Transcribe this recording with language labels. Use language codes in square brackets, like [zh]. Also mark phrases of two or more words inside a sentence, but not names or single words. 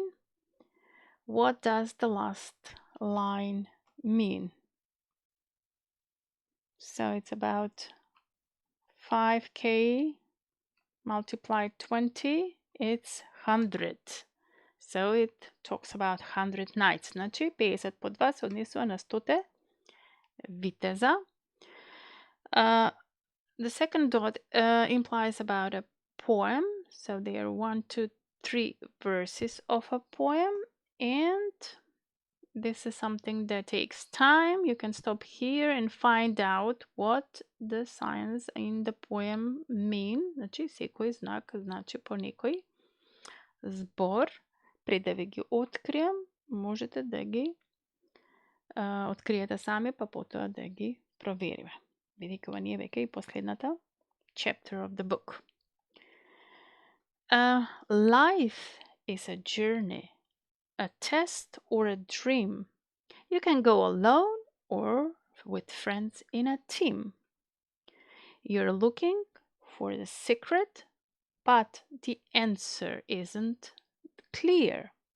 [en] What does the last line mean? So it's about 5k multiplied 20. It's 100. So it talks about 100 knights. [mk] Значи 50 по 2 се однесува на 100 витеза. [en] The second dot implies about a poem. So there are 1, 2, 3 verses of a poem, and this is something that takes time. You can stop here and find out what the signs in the poem mean. [mk] Значи секој знак значи по некој збор. Пред да ви ги открием, можете да ги откриете сами, па потоа да ги провериме. Бидејќи ова ние веќе и последната [en] chapter of the book. Life is a journey, a test or a dream. You can go alone or with friends in a team. You're looking for the secret, but the answer isn't clear.